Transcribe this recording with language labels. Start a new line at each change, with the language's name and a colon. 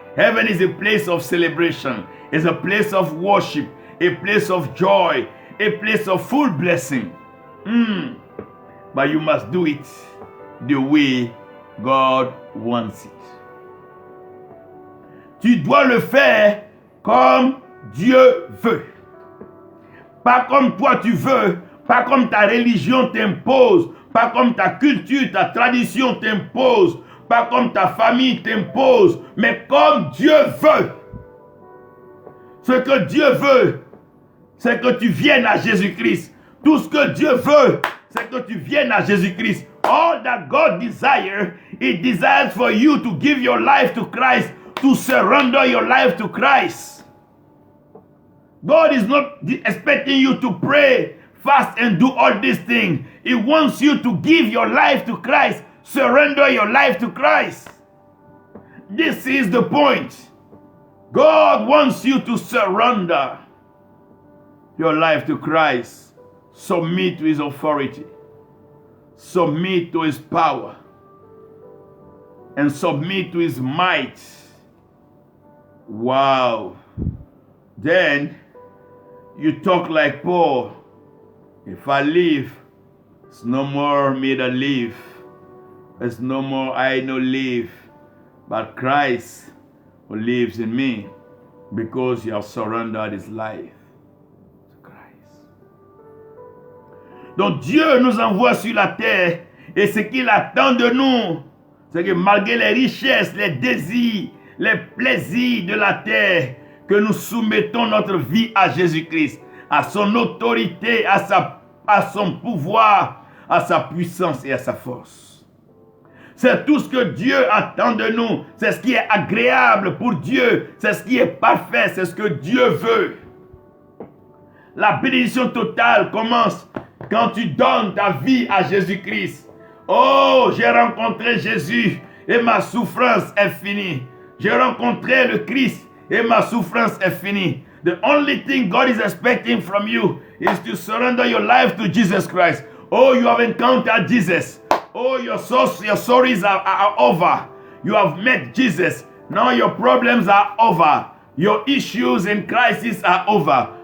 English: Heaven is a place of celebration. It's a place of worship, a place of joy, a place of full blessing. But you must do it the way God wants it.
French: Tu dois le faire comme Dieu veut. Pas comme toi tu veux, pas comme ta religion t'impose, pas comme ta culture, ta tradition t'impose, pas comme ta famille t'impose, mais comme Dieu veut. Ce que Dieu veut, c'est que tu viennes à Jésus-Christ. Tout ce que Dieu veut, c'est que tu viennes à Jésus-Christ.
English: All that God desires, He desires for you to give your life to Christ, to surrender your life to Christ. God is not expecting you to pray, fast, and do all these things. He wants you to give your life to Christ, surrender your life to Christ. This is the point. God wants you to surrender. your life to Christ, submit to His authority, submit to His power, and submit to His might. Wow. Then you talk like Paul. If I live, it's no more me that live. It's no more I no live, but Christ who lives in me, because you have surrendered His life to Christ.
French: Donc Dieu nous envoie sur la terre, et ce qu'il attend de nous, c'est que malgré les richesses, les désirs, les plaisirs de la terre, que nous soumettons notre vie à Jésus-Christ, à son autorité, à son pouvoir, à sa puissance et à sa force. C'est tout ce que Dieu attend de nous. C'est ce qui est agréable pour Dieu. C'est ce qui est parfait. C'est ce que Dieu veut. La bénédiction totale commence quand tu donnes ta vie à Jésus-Christ. Oh, j'ai rencontré Jésus et ma souffrance est finie. J'ai rencontré le Christ et ma souffrance est finie.
English: The only thing God is expecting from you is to surrender your life to Jesus Christ. Oh, you have encountered Jesus. Oh, your sorries are over. You have met Jesus. Now your problems are over. Your issues and crises are over.